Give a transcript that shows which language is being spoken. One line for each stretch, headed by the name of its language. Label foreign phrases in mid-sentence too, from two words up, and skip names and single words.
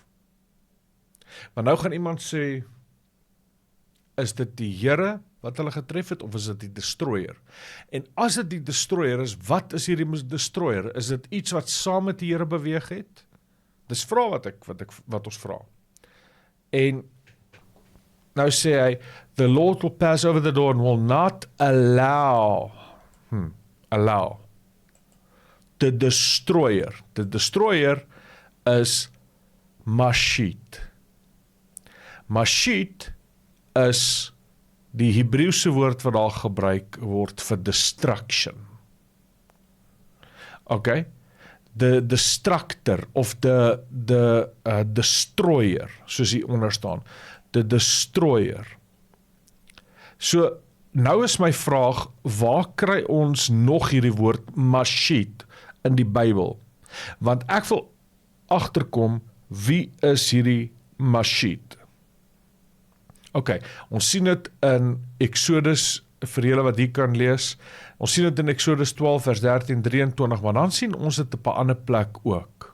Afrikaans: Want nou gaan iemand sê, is dit die Here wat hulle getref het, of is dit die destroyer? En as dit die destroyer is, wat is hierdie destroyer? Is dit iets wat saam met die Here beweeg het? Dis vraag wat ons vra. En nou sê hy,
English: the Lord will pass over the door and will not allow the destroyer. The destroyer is mashit.
Afrikaans: Mashit is die Hebreëse woord wat daar gebruik word vir destruction.
English: Okay? The destructor of the destroyer,
Afrikaans: soos hier onder staan.
English: The destroyer.
Afrikaans: So, nou is my vraag, waar kry ons nog hierdie woord mashit in die Bybel? Want ek wil agterkom, wie is hierdie mashit? Okay, ons sien dit in Exodus, vir julle wat hier kan lees, ons sien dit in Exodus 12 vers 13-23, maar dan sien ons dit op 'n ander plek ook.